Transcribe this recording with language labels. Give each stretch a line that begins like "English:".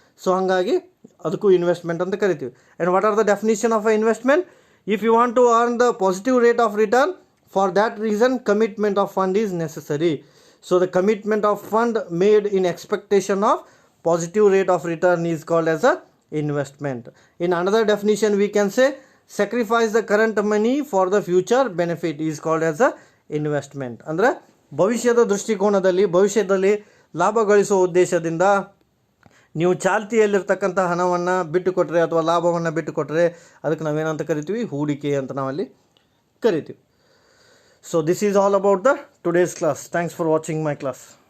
English: so
Kannada: ಹಾಗಾಗಿ ಅದಕ್ಕೂ investment ಅಂತ ಕರಿತೀವಿ.
English: And what are the definition of a investment? If you want to earn the positive rate of return, for that reason commitment of fund is necessary. So the commitment of fund made in expectation of positive rate of return is called as a investment. In another definition we can say sacrifice the current money for the future benefit is called as a investment.
Kannada: ಅಂದರೆ ಭವಿಷ್ಯದ ದೃಷ್ಟಿಕೋನದಲ್ಲಿ ಭವಿಷ್ಯದಲ್ಲಿ ಲಾಭ ಗಳಿಸುವ ಉದ್ದೇಶದಿಂದ ನೀವು ಚಾಲ್ತಿಯಲ್ಲಿರ್ತಕ್ಕಂಥ ಹಣವನ್ನು ಬಿಟ್ಟು ಕೊಟ್ಟರೆ ಅಥವಾ ಲಾಭವನ್ನು ಬಿಟ್ಟು ಕೊಟ್ಟರೆ ಅದಕ್ಕೆ ನಾವೇನಂತ ಕರಿತೀವಿ ಹೂಡಿಕೆ ಅಂತ ನಾವಲ್ಲಿ ಕರಿತೀವಿ.
English: So this is all about the today's class. Thanks for watching my class.